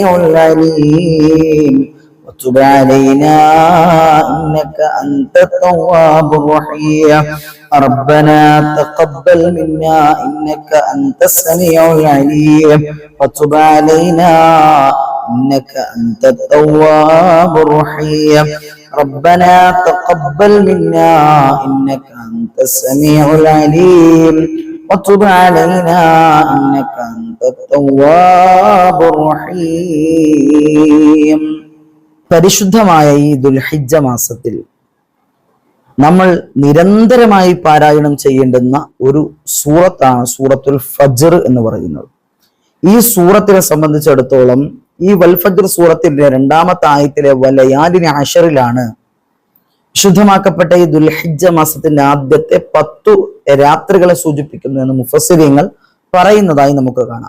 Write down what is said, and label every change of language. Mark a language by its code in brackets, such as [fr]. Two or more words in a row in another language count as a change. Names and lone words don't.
[ar] العليم وتب علينا إنك أنت التواب الرحيم ربنا تقبل منا إنك أنت السميع العليم وتب علينا إنك أنت التواب الرحيم ربنا تقبل منا إنك أنت السميع العليم وتب علينا إنك أنت التواب [ml] الرحيم പരിശുദ്ധമായ ഈ ദുൽഹിജ്ജ മാസത്തിൽ നമ്മൾ നിരന്തരമായി പാരായണം ചെയ്യേണ്ടുന്ന ഒരു സൂറത്താണ് സൂറത്തുൽ ഫജ്ർ എന്ന് പറയുന്നത്. ഈ സൂറത്തിനെ സംബന്ധിച്ചിടത്തോളം ഈ വൽ ഫജ്ർ സൂറത്തിന്റെ 2ാമത്തെ ആയത്തിലെ [ar] وليال عشر [ml] വിശുദ്ധമാക്കപ്പെട്ട ഈ ദുൽഹിജ്ജ മാസത്തിന്റെ ആദ്യത്തെ 10 രാത്രികളെ സൂചിപ്പിക്കുന്നു എന്ന് മുഫസ്സിരീങ്ങൾ പറയുന്നതായി നമുക്ക് കാണാം.